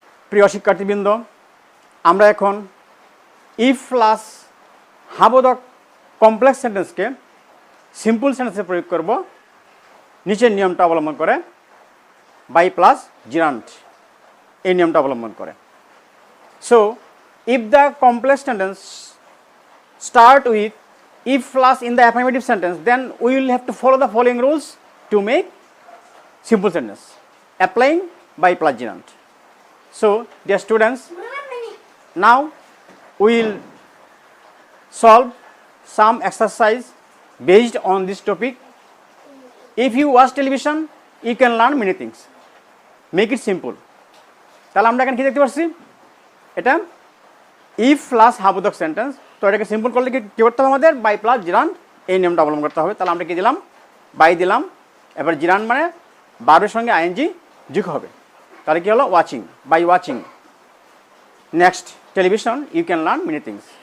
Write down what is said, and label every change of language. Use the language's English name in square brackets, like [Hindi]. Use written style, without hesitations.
[Bangla] প্রিয় শিক্ষার্থীবৃন্দ, আমরা এখন ইফ প্লাস হাবোধক কমপ্লেক্স সেন্টেন্সকে সিম্পল সেন্টেন্সে প্রয়োগ করব নিচের নিয়মটা অবলম্বন করে বাই প্লাস জিরান্ট এই নিয়মটা অবলম্বন করে। [English] So if the complex sentence start with if plus in the affirmative sentence, then we will have to follow the following rules to make simple sentence applying by plus gerund. So dear students, now we will solve some exercise based on this topic. If you watch television, you can learn many things. Make it simple. [Bangla] তাহলে আমরা এখানে কি দেখতে পাচ্ছি, এটা if plus হাবোধক sentence. তো এটাকে simple করলে কি করতে হবে, আমাদের বাই প্লাস জিরান্ট এই নিয়মটা অবলম্বন করতে হবে। তাহলে আমরা কি দিলাম, বাই দিলাম, এবার জিরান্ট মানে ভার্বের সঙ্গে আইএনজি যুক্ত হবে। তাহলে কি হলো, [English] Watching, by watching next television you can learn many things.